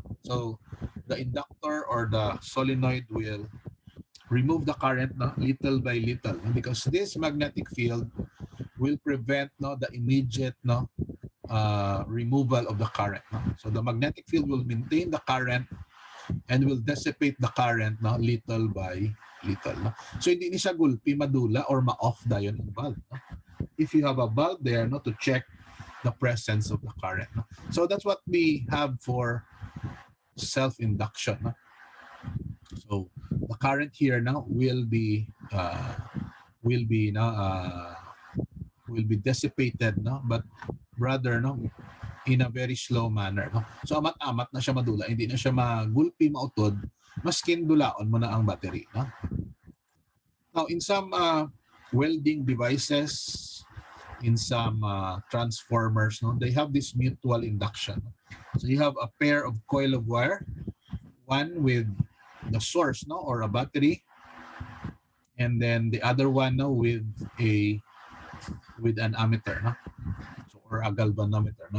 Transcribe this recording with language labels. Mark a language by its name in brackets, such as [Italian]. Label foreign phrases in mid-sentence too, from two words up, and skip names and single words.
[English] So the inductor or the solenoid will remove the current, no, little by little, no? Because this magnetic field will prevent, no, the immediate, no, removal of the current. No? So the magnetic field will maintain the current and will dissipate the current, no, little by little. No? [Hiligaynon] So hindi ni siya gulpi, madula, or ma-off dayon ang bulb. [English] No? If you have a bulb there, no, to check the presence of the current. No? So that's what we have for self-induction. No? So the current here now will be now will be dissipated, no, but rather, no, in a very slow manner, no. [Hiligaynon] So amat-amat na siya madula, hindi na siya magulpi mautod, maskin dulaon mo na ang battery, no. [English] Now in some welding devices, in some transformers, no, they have this mutual induction. So you have a pair of coil of wire, one with the source, no, or a battery, and then the other one, no, with an ammeter, no, so, or a galvanometer, no.